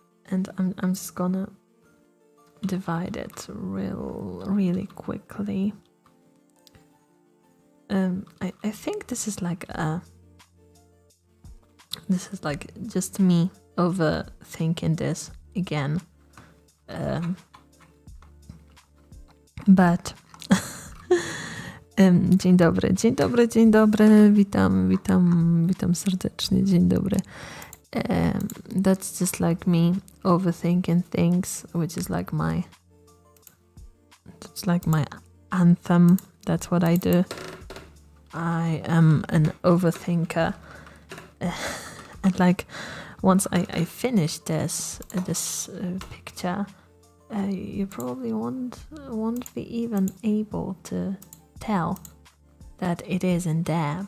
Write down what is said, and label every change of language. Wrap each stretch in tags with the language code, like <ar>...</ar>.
<en>I'm just gonna divide it really quickly. I think this is like just me overthinking this again.</en> <pl>But dzień dobry, witam serdecznie, dzień dobry.</pl> <en>That's just like me overthinking things, which is like my anthem. That's what I do. I am an overthinker, and like once I finish this picture, you probably won't be even able to tell that it isn't there.</en>